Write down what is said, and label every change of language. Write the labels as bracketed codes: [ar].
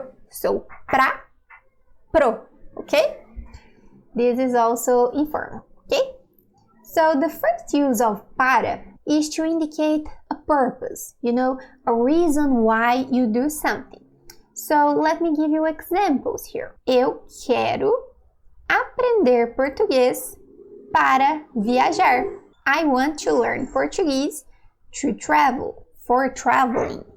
[en] So pra, pro, okay? This is also informal, okay? So the first use of para is to indicate a purpose, you know, a reason why you do something. So let me give you examples here. [pt] Eu quero aprender português para viajar. [en] I want to learn Portuguese to travel, for traveling.